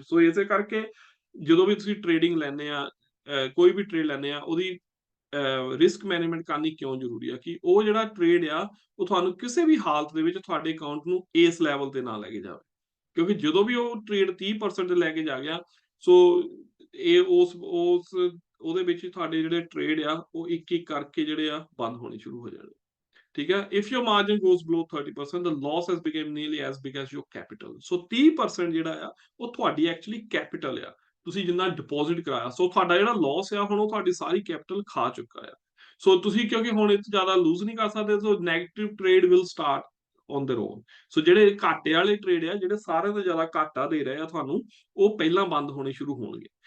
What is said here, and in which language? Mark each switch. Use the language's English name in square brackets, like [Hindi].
[Punjabi] ਸੋ ਇਸੇ ਕਰਕੇ ਜਦੋਂ ਵੀ ਤੁਸੀਂ ਟ੍ਰੇਡਿੰਗ ਲੈਂਦੇ ਆ, ਕੋਈ ਵੀ ਟ੍ਰੇਡ ਲੈਂਦੇ ਆ, ਉਹਦੀ ਰਿਸਕ ਮੈਨੇਜਮੈਂਟ ਕਰਨੀ ਕਿਉਂ ਜ਼ਰੂਰੀ ਆ ਕਿ ਉਹ ਜਿਹੜਾ ਟ੍ਰੇਡ ਆ, ਉਹ ਤੁਹਾਨੂੰ ਕਿਸੇ ਵੀ ਹਾਲਤ ਦੇ ਵਿੱਚ ਤੁਹਾਡੇ ਅਕਾਊਂਟ ਨੂੰ ਇਸ ਲੈਵਲ ਤੇ ਨਾ ਲੈ ਕੇ ਜਾਵੇ। ਕਿਉਂਕਿ ਜਦੋਂ ਵੀ ਉਹ ਟ੍ਰੇਡ 30% ਲੈ ਕੇ ਜਾ ਗਿਆ, ਸੋ ਇਹ ਉਸ ਉਹਦੇ ਵਿੱਚ ਤੁਹਾਡੇ ਜਿਹੜੇ ਟ੍ਰੇਡ ਆ, ਉਹ ਇੱਕ ਇੱਕ ਕਰਕੇ ਜਿਹੜੇ ਆ ਬੰਦ ਹੋਣੇ ਸ਼ੁਰੂ ਹੋ ਜਾਣਗੇ। ਠੀਕ ਹੈ, [English] if your margin goes below 30%, the loss has become nearly as big as your capital। [Punjabi] ਸੋ 30% ਜਿਹੜਾ ਆ, ਉਹ ਤੁਹਾਡੀ ਐਕਚੁਅਲੀ ਕੈਪੀਟਲ ਆ, ਤੁਸੀਂ ਜਿੰਨਾ ਡਿਪੋਜ਼ਿਟ ਕਰਾਇਆ। ਸੋ ਤੁਹਾਡਾ ਜਿਹੜਾ ਲਾਸ ਆ, ਹੁਣ ਉਹ ਤੁਹਾਡੀ ਸਾਰੀ ਕੈਪੀਟਲ ਖਾ ਚੁੱਕਾ ਆ। ਸੋ ਤੁਸੀਂ ਕਿਉਂਕਿ ਹੁਣ ਇਹ ਤੋਂ ਜ਼ਿਆਦਾ ਲੂਜ਼ ਨਹੀਂ ਕਰ ਸਕਦੇ, ਸੋ [English] Negative trade will start on their own. [Punjabi] ਸੋ ਜਿਹੜੇ ਘਾਟੇ ਵਾਲੇ ਟ੍ਰੇਡ ਆ, ਜਿਹੜੇ ਸਾਰਿਆਂ ਤੋਂ ਜ਼ਿਆਦਾ ਘਾਟਾ ਦੇ ਰਹੇ ਆ ਤੁਹਾਨੂੰ, ਉਹ ਪਹਿਲਾਂ ਬੰਦ ਹੋਣੇ ਸ਼ੁਰੂ ਹੋਣਗੇ।